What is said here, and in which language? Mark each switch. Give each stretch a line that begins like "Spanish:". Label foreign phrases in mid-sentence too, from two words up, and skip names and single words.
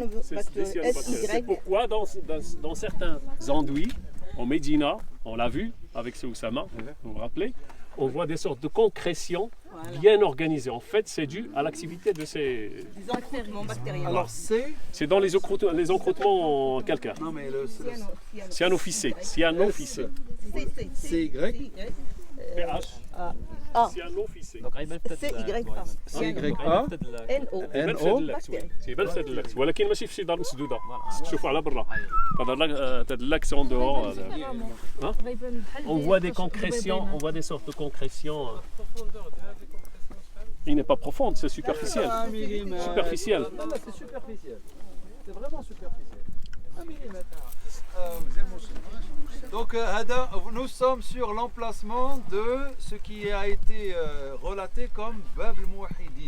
French: C'est pourquoi dans certains enduits, en Médina, on l'a vu avec ce Oussama, vous vous rappelez, on voit des sortes de concrétions bien organisées. En fait, c'est dû à l'activité de ces... Des encroûtements bactériens. Alors c'est dans les encroûtements calcaires. Non mais Cyanophycé. Cyanophycé. CY. PH. Cyanophycé. CYA. NO.
Arabic: سي بلسة اللاكس ولكن ماشي في شي دار مسدودة. تشوفوا على برا. هذا اللاكس
French: en dehors. On voit des concrétions, on voit des sortes de concrétions. Il n'est pas profonde, c'est superficiel. Superficiel. C'est superficiel. C'est vraiment superficiel. 1 millimètre. Donc nous sommes sur l'emplacement de ce qui a été relaté comme Bab al-Mouahidin.